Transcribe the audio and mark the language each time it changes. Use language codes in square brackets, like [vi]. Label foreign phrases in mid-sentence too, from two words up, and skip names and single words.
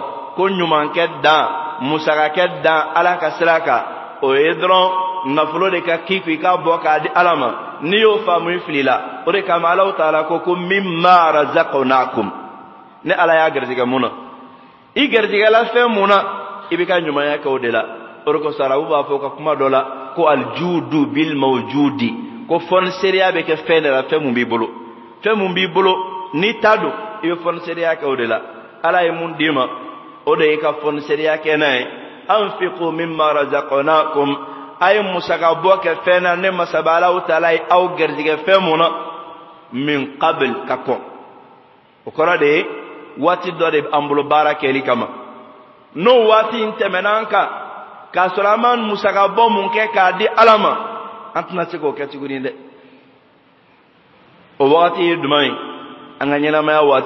[bm] ko ɲumankɛ dan musakakɛ dan ala ka sira kan o ye dɔrɔn nafolo de ka k'i kun i k'a bɔ k'a di ala ma n'i y'o faamu i fili la o de kama alaw taala ko [ar] مما رزقناكم [bm] ne ala y'a gɛrɛsigɛ mun na i gɛrɛsigɛla fɛn mun na i bɛ ka ɲumanya kɛ o de la o de kosɔn arabu b'a fɔ ka kuma dɔ la ko [ar] الجود بالموجود [bm] ko fɔniseriya bɛ kɛ fɛn de la fɛn mun b'i bolo n'i ta don i bɛ fɔniseriya kɛ o de la ala ye mun d'i ma o de ye ka fɔniseriya kɛ n'a ye [ar] أنفقوا مما رزقناكم [bm] a ye musaka bɔ kɛ fɛn na ne masaba alaw taala ye aw gɛrɛsigɛ fɛn mun na [ar] من قبل [bm] ka kɔn o kɔrɔ de ye waati dɔ de b'an bolo baara kɛli kama n'o waati in tɛmɛna an kan k'a sɔrɔ an ma musaka bɔ mun kɛ k'a di ala ma an tɛna se k'o kɛ tuguni dɛ o wagati ye duman ye an ka ɲɛnamaya